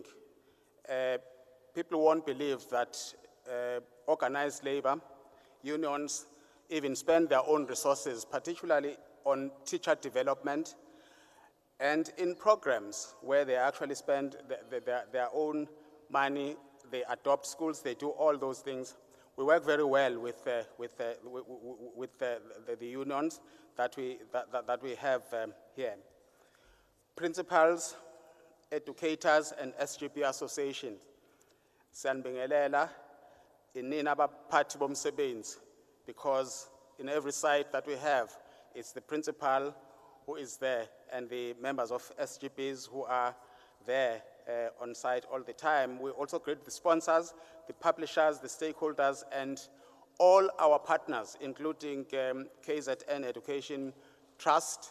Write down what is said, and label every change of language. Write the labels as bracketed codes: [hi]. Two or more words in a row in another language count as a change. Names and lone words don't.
[en] People won't believe that organized labor unions even spend their own resources, particularly on teacher development and in programs where they actually spend their own money. They adopt schools, they do all those things. We work very well with the unions that we have here. Principals, educators, and SGB associations. [zu] Sanbingelela inina abaphathi bomsebenzi, [en] because in every site that we have, it's the principal who is there and the members of SGBs who are there on site all the time. We also greet the sponsors, the publishers, the stakeholders, and all our partners, including KZN Education Trust.